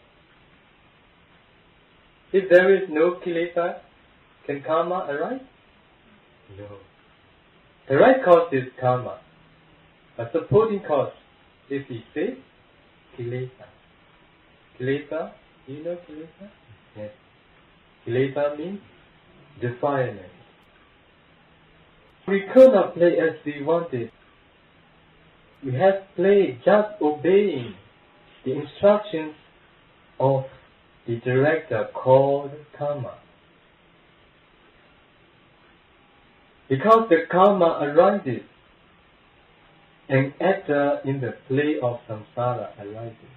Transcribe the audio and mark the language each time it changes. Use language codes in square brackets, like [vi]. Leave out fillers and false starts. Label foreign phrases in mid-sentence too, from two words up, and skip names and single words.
[en] If there is no kilesa, can karma arise? No. The right cause is karma. A supporting cause, if we say, kilesa. Kilesa, do you know kilesa? Yes. Kilesa means defilement. We could not play as we wanted. We have played just obeying the instructions of the director called karma. Because the karma arises, an actor in the play of samsara arises.